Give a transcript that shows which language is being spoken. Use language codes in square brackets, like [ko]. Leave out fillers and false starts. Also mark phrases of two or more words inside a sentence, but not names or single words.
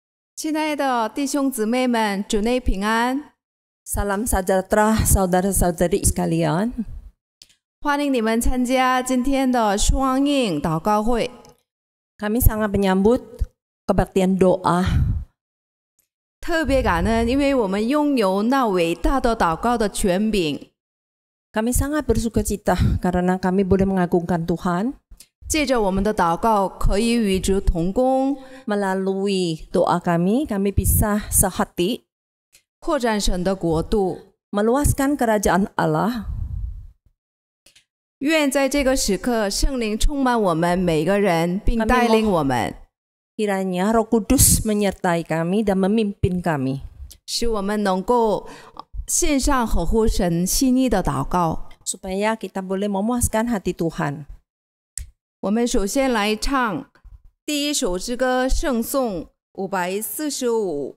[zh] 亲爱的弟兄姊妹们，主内平安！ [id] Salam sejahtera saudara-saudari sekalian. [zh] 欢迎你们参加今天的双应祷告会。 [id] Kami sangat menyambut kebaktian doa. [zh] 特别感恩，因为我们拥有那伟大的祷告的权柄。 [id] Kami sangat bersukacita karena kami boleh mengagungkan Tuhan. [zh] 借着我们的祷告，可以与主同工， [id] Melalui doa kami bisa sehati [zh] 扩展神的国度。 [id] meluaskan kerajaan Allah. [zh] 愿在这个时刻，圣灵充满我们每个人，并带领我们， [id] Kiranya Roh Kudus menyertai kami dan memimpin kami. [zh] 使我们能够献上合乎神心意的祷告。 [id] Supaya kita boleh memuaskan hati Tuhan. [zh] 我们首先来唱第一首诗歌圣颂545。